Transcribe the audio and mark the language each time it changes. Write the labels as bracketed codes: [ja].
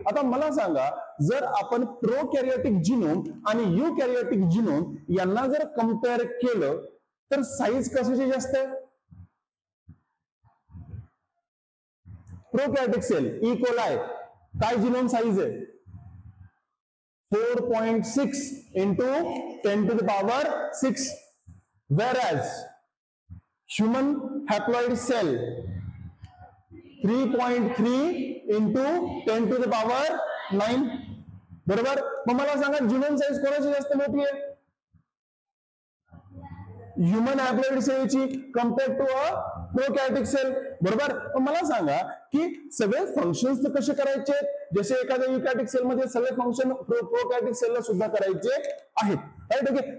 [mr] आता मला सांगा, जर आपण प्रोकॅरियोटिक जिनोम आणि युकॅरियोटिक जिनोम यांना जर कम्पेअर केलं तर साईज कशाची जास्त आहे? प्रोकॅरियोटिक सेल ई कोलाई काय जिनोम साईज आहे? [en] 4.6 into 10 to the power 6, whereas human haploid cell 3.3 into 10 to the power 9. [mr] बरोबर? मग मला सांगा, जिनोम साईज कोणाची जास्त मोठी आहे? ह्युमन हॅप्लॉइड सेलची कम्पेअर टू अ प्रोकॅरियोटिक सेल. बरोबर? मला सांगा की सगळे फंक्शन्स कसे करायचे? जसे एखाद्या युकॅरियोटिक सेल मध्ये सगळे फंक्शन प्रोकॅरियोटिक सेलला सुद्धा करायचे आहेत. Right, okay.